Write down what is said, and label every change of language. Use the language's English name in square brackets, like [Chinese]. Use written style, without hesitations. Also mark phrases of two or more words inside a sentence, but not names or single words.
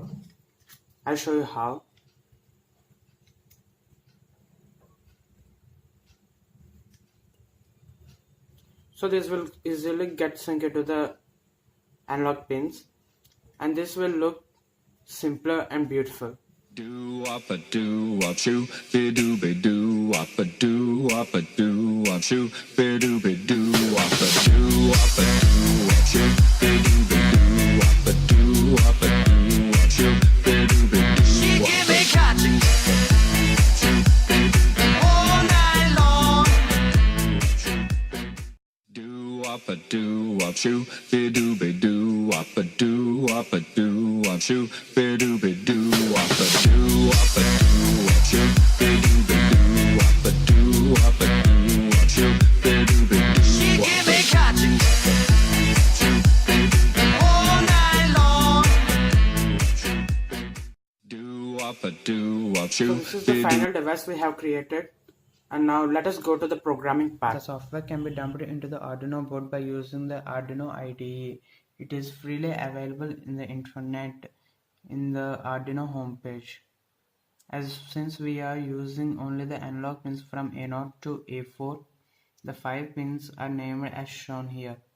[English] I'll show you how. So this will easily get synced into the analog pins, and this will look simpler and beautiful. doo wop a doo wop shoo, be doo be doo wop a doo wop a doo wop shoo, be doo be doo wop a doo wop a doo wop shoo, be doo be doo wop a doo wop a doo wop shoo, be doo be She doo wop give me cotton all night long. doo wop a doo wop shoo, be doo be doo wop a doo wop a doo wop shoo, be doo be doo wop a doo wop a doo wop shoo, be doo be doo wop a doo wop a doo wop shoo, be doo be She doo wop give me cotton all night long. doo wop a doo wop So shoo, this is the be doo final device we have created, and now let us go to the programming part. The software can be dumped into the Arduino board by using the Arduino IDE. It is freely available in the internet in the Arduino homepage. Since we are using only the analog pins from A0 to A4, the 5 pins are named as shown here.